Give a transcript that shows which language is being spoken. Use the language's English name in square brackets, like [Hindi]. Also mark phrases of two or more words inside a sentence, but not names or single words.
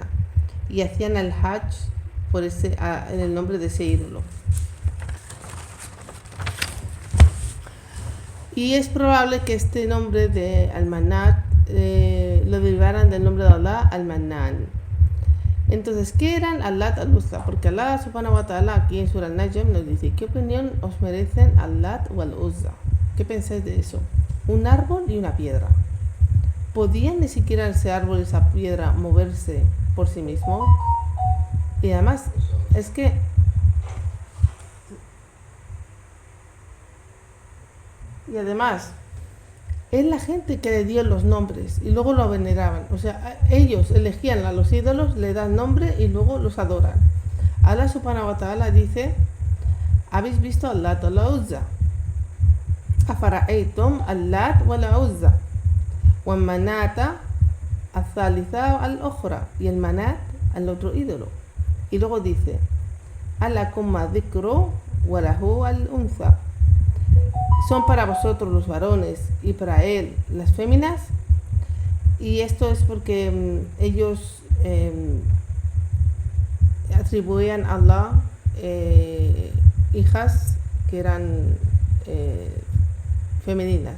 [Spanish] Y hacían el Hajj en el nombre de ese ídolo. Y es probable que este nombre de Al-Manat lo derivaran del nombre de Allah, Al-Mannan. Entonces, ¿qué eran Al-Lat al-Uzza? Porque Allah [Arabic] سبحانه وتعالى [Spanish] aquí en Surah Al-Najm nos dice, ¿qué opinión os merecen Al-Lat o Al-Uzza? ¿Qué pensáis de eso? Un árbol y una piedra. ¿Podían ni siquiera ese árbol y esa piedra moverse por sí mismo? Y además, es que es la gente que le dio los nombres y luego lo veneraban. O sea, ellos elegían a los ídolos, le dan nombre y luego los adoran. Allah [Arabic] سبحانه وتعالى [Spanish] dice, ¿habéis visto al-Lat o la Uzza? [Arabic] أفرأيتم اللات والعزى ومناة الثالثة الأخرى, [Spanish] y el manat al otro ídolo. Y luego dice, [Arabic] ألكم الذكر وله الأنثى, [Spanish] son para vosotros los varones y para él las féminas. Y esto es porque ellos atribuían a Allah hijas que eran femeninas.